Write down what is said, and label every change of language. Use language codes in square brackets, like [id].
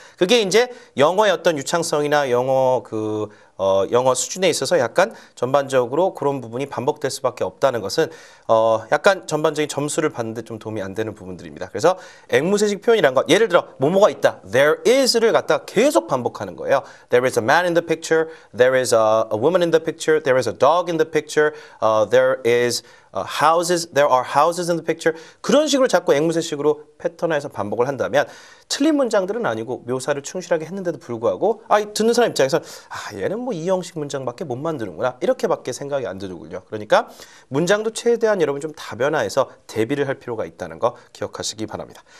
[ko] 그게 이제 영어의 어떤 유창성이나 영어 수준에 있어서 약간 전반적으로 그런 부분이 반복될 수밖에 없다는 것은 약간 전반적인 점수를 받는데 좀 도움이 안 되는 부분들입니다. 그래서 앵무새식 표현이란 것, 예를 들어 뭐뭐가 있다, [en] there is [ko] 를 갖다 계속 반복하는 거예요. [en] There is a man in the picture, there is a woman in the picture, there is a dog in the picture, there are houses in the picture. [ko] 그런 식으로 자꾸 앵무새식으로 패턴화해서 반복을 한다면 틀린 문장들은 아니고 묘사를 충실하게 했는데도 불구하고 듣는 사람 입장에서 얘는 뭐 이 형식 문장밖에 못 만드는구나 이렇게밖에 생각이 안 들더군요. 그러니까 문장도 최대한 여러분 좀 다변화해서 대비를 할 필요가 있다는 거 기억하시기 바랍니다.